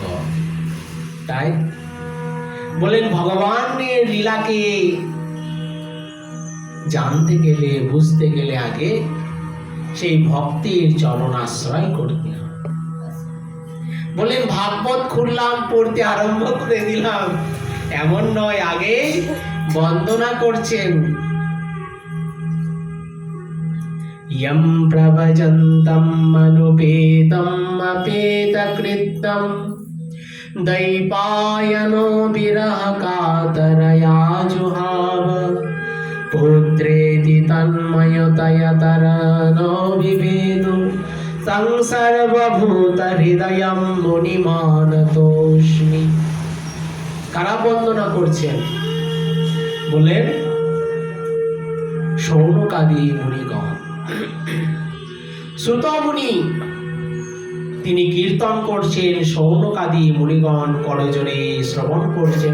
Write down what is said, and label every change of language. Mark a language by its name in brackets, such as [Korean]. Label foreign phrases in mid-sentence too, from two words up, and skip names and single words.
[Bangla] তাই বলেন ভগবানের লীলাকে জানতে গেলে, বুঝতে গেলে আগে সেই ভক্তির চরণাশ্রয় করতে হবে। বলেন ভাগবত খুললাম, পড়তে আরম্ভ করে দিলাম, এমন নয়, আগে বন্দনা করছেন। [Sanskrit] यं प्रभजन्तं अनुपेतं अपेतकृत्यं दैपायनो विरह कातरया जुहाव पुत्रेति तन्मयतयतरनो विभेदु तं सर्वभूतहृदयं मुनिमानतोऽस्मि। [Bangla] কারা বন্দনা করছেন? বলেন শৌনকাদি মুনিগণ। শ্রুতমুনি তিনি কীর্তন করছেন, শৌনকাদি মুনিগণ করজোড়ে শ্রবণ করছেন।